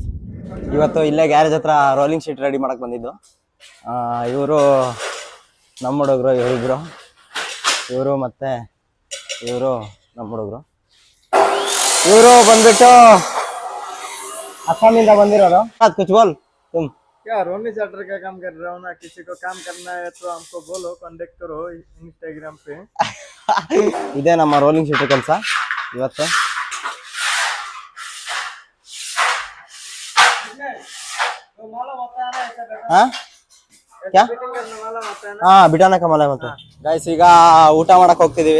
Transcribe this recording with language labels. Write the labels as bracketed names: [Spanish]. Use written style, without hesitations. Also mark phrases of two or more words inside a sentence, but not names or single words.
[Kannada] ಇವತ್ತು ಇಲ್ಲೇ ಗ್ಯಾರೇಜ್ ಹತ್ರ [English] rolling sheet [Kannada] ರೆಡಿ ಮಾಡೋಕ್ಕೆ ಬಂದಿದ್ದು. ಇವರು ನಮ್ಮ ಹುಡುಗರು, ಇವರು ಮತ್ತು ಇವರು ನಮ್ಮ ಹುಡುಗರು. ಇವರು ಬಂದ್ಬಿಟ್ಟು ಅಸ್ಸಾಮಿಂದ ಬಂದಿರೋರು. [Hindi] कुछ बोल तुम क्या रोनी चार्टर का काम कर रहा हूँ ना। किसी को काम करना है तो हमको बोलो, कांटेक्ट करो इंस्टाग्राम पे। [Kannada] ಇದೇ ನಮ್ಮ [English] rolling sheet [Kannada] ಕೆಲಸ ಇವತ್ತು. ಬಿಟಾನ ಕಮಲ ಮತ್ತೆ ಗೈಸ್, ಈಗ ಊಟ ಮಾಡಕ್ ಹೋಗ್ತಿದೀವಿ.